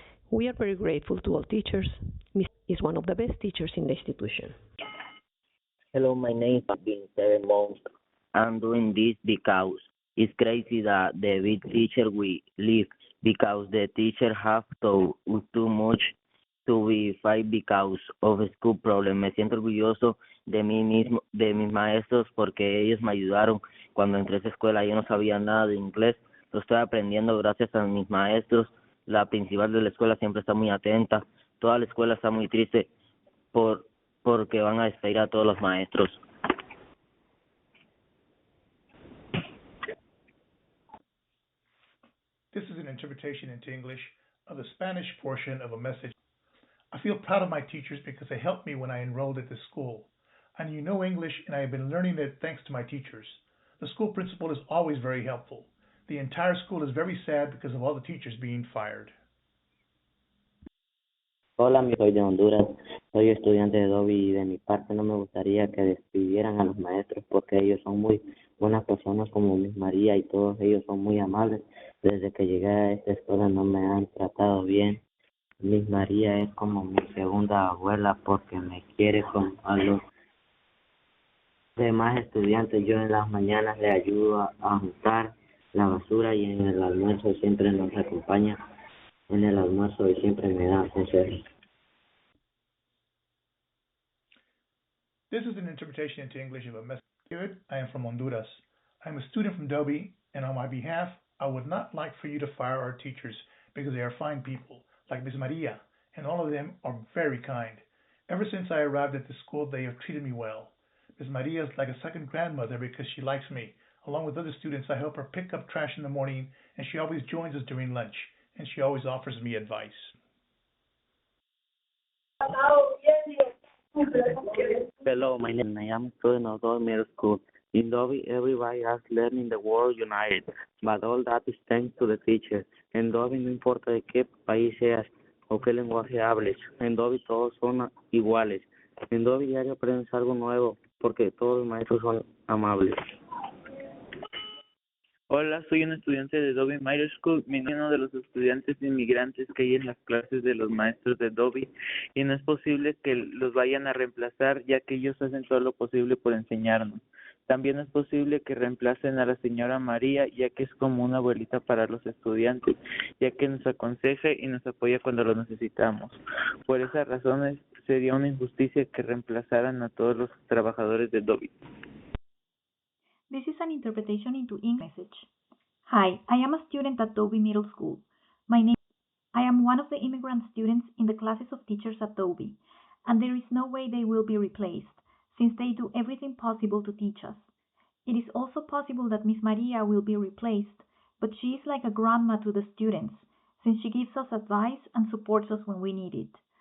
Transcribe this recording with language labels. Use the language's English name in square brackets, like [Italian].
[English] We are very grateful to all teachers. Miss is one of the best teachers in the institution. Hello, my name has been 7 months. I'm doing this because it's crazy that the big teacher we leave because the teacher have too much to be fight because of school problem. [Spanish] Me siento orgulloso de mí mismo, de mis maestros, porque ellos me ayudaron cuando entré a esa escuela. Yo no sabía nada de inglés, lo estoy aprendiendo gracias a mis maestros. La principal de la escuela siempre está muy atenta. Toda la escuela está muy triste porque van a despedir a todos los maestros. [English] This is an interpretation into English of the Spanish portion of a message. I feel proud of my teachers because they helped me when I enrolled at this school. I knew no English and I have been learning it thanks to my teachers. The school principal is always very helpful. The entire school is very sad because of all the teachers being fired. [Spanish] Hola, soy de Honduras, soy estudiante de Dobie y de mi parte no me gustaría que despidieran a los maestros porque ellos son muy buenas personas como Miss María y todos ellos son muy amables. Desde que llegué a esta escuela no me han tratado bien. Miss María es como mi segunda abuela porque me quiere como a los demás estudiantes. Yo en las mañanas le ayudo a juntar la basura y en el almuerzo siempre nos acompaña en el almuerzo y siempre me da consejos. [English] This is an interpretation into English of a message. David, I am from Honduras. I am a student from Dobie, and on my behalf, I would not like for you to fire our teachers because they are fine people, like Ms. Maria, and all of them are very kind. Ever since I arrived at the school, they have treated me well. Ms. Maria is like a second grandmother because she likes me. Along with other students, I help her pick up trash in the morning, and she always joins us during lunch, and she always offers me advice. Hello, my name is I am a student of Dobie Middle School. In Dobie, everybody is learning the world united, but all that is thanks to the teacher. [Spanish] En Dobie no importa de qué país seas o qué lenguaje hables, en Dobie todos son iguales. En Dobie diario aprendes algo nuevo porque todos los maestros son amables. Hola, soy un estudiante de Dobie Middle School, uno de los estudiantes inmigrantes que hay en las clases de los maestros de Dobie, y no es posible que los vayan a reemplazar ya que ellos hacen todo lo posible por enseñarnos. También es posible que reemplacen a la señora María, ya que es como una abuelita para los estudiantes, ya que nos aconseja y nos apoya cuando lo necesitamos. Por esas razones, sería una injusticia que reemplazaran a todos los trabajadores de Dobie. [English] This is an interpretation into English message. Hi, I am a student at Dobie Middle School. I am one of the immigrant students in the classes of teachers at Dobie, and there is no way they will be replaced. since they do everything possible to teach us. It is also possible that Miss Maria will be replaced, but she is like a grandma to the students, since she gives us advice and supports us when we need it.